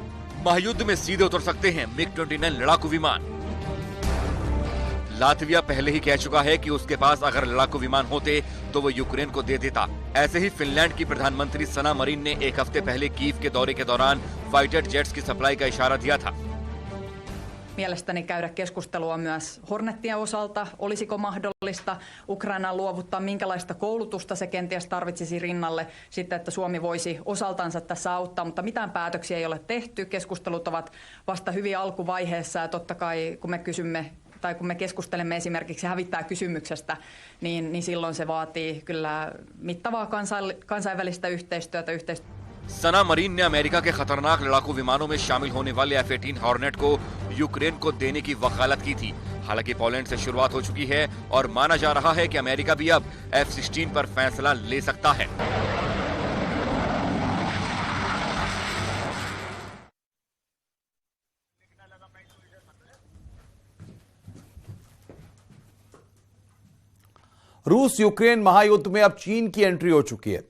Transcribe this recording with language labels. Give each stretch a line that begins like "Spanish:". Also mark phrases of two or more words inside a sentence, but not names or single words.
Hindi: महायुद्ध में सीधे उतर सकते हैं MiG-29 लड़ाकू विमान। लातविया पहले ही कह चुका है कि उसके पास अगर लड़ाकू विमान होते तो वो यूक्रेन को दे देता। ऐसे ही फिनलैंड की प्रधानमंत्री सना मरीन ने एक हफ्ते पहले कीव के दौरे के दौरान
English: fighter jets
Hindi: की सप्लाई का इशारा दिया था।
Finnish: Mielestäni käydä keskustelua myös Hornettien osalta. Olisiko mahdollista Ukrainaan luovuttaa, minkälaista koulutusta se kenties tarvitsisi rinnalle, sitten että Suomi voisi osaltansa tässä auttaa, mutta mitään päätöksiä ei ole tehty. Keskustelut ovat vasta hyvin alkuvaiheessa ja totta kai kun me kysymme tai kun me keskustelemme esimerkiksi hävittäjäkysymyksestä, niin silloin se vaatii kyllä mittavaa kansainvälistä yhteistyötä.
Hindi: सना मरीन ने अमेरिका के खतरनाक लड़ाकू विमानों में शामिल होने वाले F-18 हॉर्नेट को यूक्रेन को देने की वकालत की थी। हालांकि पोलैंड से शुरुआत हो चुकी है और माना जा रहा है कि अमेरिका भी अब F-16 पर फैसला ले सकता है। रूस यूक्रेन महायुद्ध में अब चीन की एंट्री हो चुकी है।